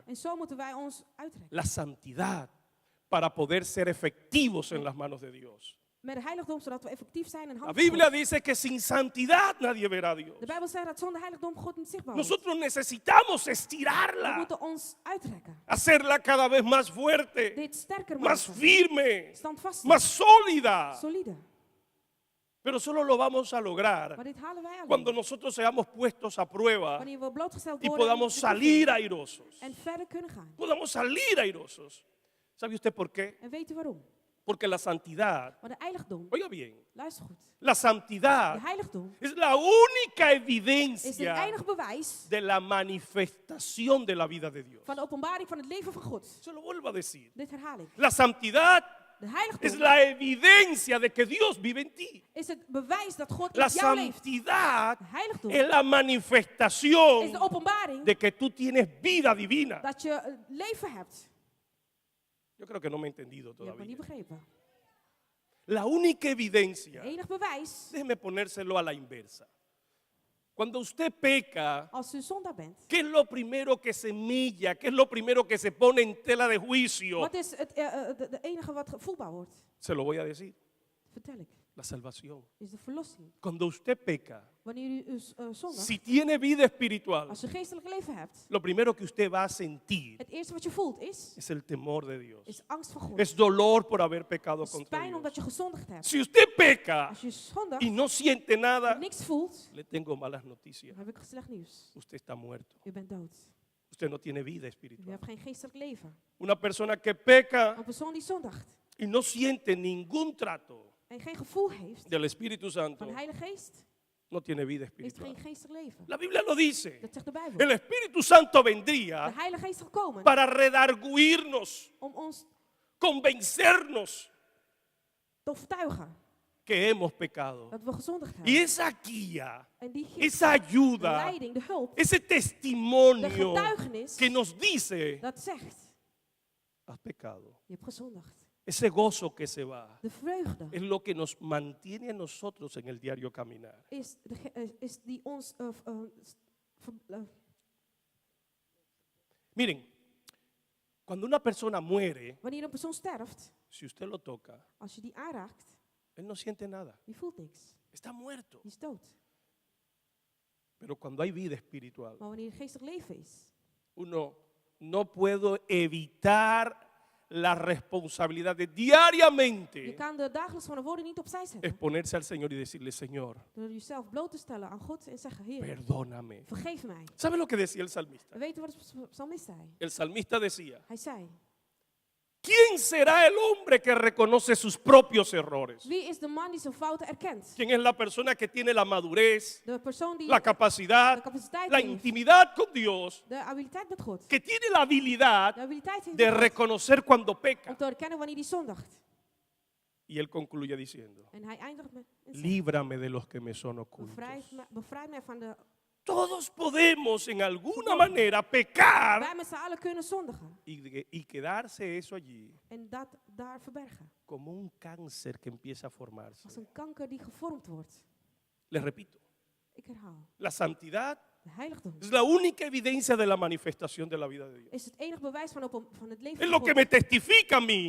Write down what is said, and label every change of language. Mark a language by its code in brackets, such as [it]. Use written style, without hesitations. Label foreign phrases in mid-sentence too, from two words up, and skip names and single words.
[nl] En zo moeten wij ons uitrekken. [es] la santidad para poder ser efectivos en las manos de Dios. [nl] Met de heiligdom, zodat we effectief zijn in [es] La [nl] handen van [es] Biblia [nl] God. [es] dice que sin santidad nadie verá a Dios. [nl] De Bijbel zegt dat zonder heiligdom God niet zichtbaar wordt. [es] Nosotros necesitamos [nl] We [es] estirarla, [nl] moeten ons uitrekken. [es] hacerla cada vez más fuerte, [nl] Dit sterker [es] más [nl] maken. [es] firme, [nl] Standvastig. [es] más sólida. [nl] Solide. [es] Pero solo lo vamos a lograr [nl] Maar dit halen wij [es] cuando [nl] alleen. [es] nosotros seamos puestos a prueba [nl] Wanneer we blootgesteld [es] y [nl] worden [es] podamos [nl] aan [es] salir [nl] beproeving [es] airosos. [nl] en verder kunnen gaan. [es] Podamos salir airosos. ¿Sabe usted por qué? [nl] En weet u waarom? [es] Porque la santidad, [nl] Maar de heiligdom, [es] oiga bien, [nl] luister goed. [es] la [nl] De [es] santidad [nl] heiligdom [es] es la única [nl] is het [es] evidencia [nl] enige bewijs [es] de la manifestación de la vida de Dios. [nl] van de openbaring van het leven van God. [es] Se lo vuelvo a decir. [nl] Dit herhaal ik. [es] La santidad [nl] De [es] es [nl] heiligdom [es] la evidencia de que Dios vive en ti. [nl] is het bewijs dat God [es] La [nl] in jou leeft. [es] santidad [nl] De heiligdom [es] es la [nl] is [es] manifestación [nl] de openbaring [es] de que tú tienes vida divina. [nl] dat je leven hebt. [es] Yo creo que no me he entendido [nl] Je hebt me niet [es] todavía. [nl] begrepen. [es] La única evidencia, [nl] Enig bewijs, [es] déjeme ponérselo a la inversa. Cuando usted peca, [nl] als u zondaar bent. [es] ¿qué es lo primero que se milla? ¿Qué es lo primero que se pone en tela de juicio? [nl] Wat is het de enige wat voelbaar wordt? [es] Se lo voy a decir, [nl] Vertel ik. [es] la salvación. [nl] Is de verlossing. [es] Cuando usted peca, [nl] Wanneer u zondigt, [es] si tiene vida espiritual, [nl] als u geestelijk leven hebt, [es] lo primero que usted va a sentir [nl] het eerste wat je voelt is [es] es el temor de Dios. [nl] is angst voor God. [es] Es dolor por haber pecado [nl] Het is [es] contra [nl] pijn [es] Dios. [nl] omdat je gezondigd hebt. [es] Si usted peca [nl] Als je zondigt [es] y no siente nada, [nl] en niks voelt, [es] le tengo malas noticias. [nl] dan heb ik slecht nieuws. [es] Usted está muerto. [nl] U bent dood. [es] Usted no tiene vida [nl] U [es] espiritual. [nl] hebt geen geestelijk leven. [es] Una persona que peca [nl] Een persoon die zondigt [es] y no siente ningún trato [nl] en geen gevoel heeft [es] del Espíritu Santo [nl] van de Heilige Geest, [es] no tiene vida [nl] heeft [es] espiritual. [nl] geen geestelijk leven. [es] La Biblia lo dice. [nl] Dat zegt de Bijbel. [es] El Espíritu Santo [nl] De [es] vendría [nl] Heilige Geest is gekomen [es] para redarguirnos, [nl] om ons [es] convencernos [nl] te overtuigen [es] que hemos pecado. [nl] dat we gezondigd [es] Y [nl] hebben. [es] esa guía, [nl] En die gift, [es] esa [nl] de [es] ayuda, [nl] leiding, de hulp, [es] ese [nl] de [es] testimonio [nl] getuigenis, [es] que nos dice, [nl] dat zegt, [es] has pecado. [nl] je hebt gezondigd. [es] Ese gozo que se va [nl] De vreugde [es] es lo que nos mantiene a nosotros en el diario caminar. [nl] is die ons [es] Miren, cuando una persona muere, [nl] wanneer een persoon sterft, [es] si usted lo toca, [nl] als je die aanraakt, [es] él no siente nada. [nl] die voelt niks. [es] Está muerto. [nl] Die is dood. [es] Pero cuando hay vida espiritual, [nl] Maar wanneer er geestelijk leven is, [es] uno no puede evitar la responsabilidad de diariamente [nl] je kan de dagelijks van de woorden niet opzij zetten. [es] exponerse al Señor y decirle, Señor, [nl] Door jezelf bloot te stellen aan God en zeggen, Heer, [es] perdóname. [nl] vergeef mij. [es] ¿Sabe lo que decía el salmista? [nl] We weten wat de psalmist zei. [es] El salmista decía, [nl] Hij zei, [es] ¿quién será el hombre que reconoce sus propios errores? [nl] wie is de man die zijn fouten erkent? [es] ¿Quién es la persona que tiene la madurez, [nl] De persoon die [es] la [nl] de [es] capacidad, [nl] capaciteit [es] la [nl] heeft, [es] intimidad con Dios, [nl] de habiliteit met God, [es] que tiene la habilidad [nl] de habiliteit heeft [es] de [nl] met God, [es] reconocer cuando [nl] om [es] peca? [nl] te herkennen wanneer hij zondigt? [es] Y él concluye diciendo, [nl] En hij eindigt met, en zegt, [es] líbrame de los que me son ocultos. [nl] bevrijd mij van de... [es] Todos podemos en alguna manera pecar [nl] Wij met z'n allen kunnen zondigen. [es] y quedarse eso allí [nl] En dat daar verbergen. [es] como un cáncer que empieza a formarse. [nl] Als een kanker die gevormd wordt. [es] Les repito, [nl] Ik herhaal. [es] la santidad [nl] De heiligdom [es] es la única evidencia de la manifestación de la vida de Dios. [nl] is het enige bewijs van het leven [es] Es [nl] van [es] lo que [nl] God. [es] me testifica a mí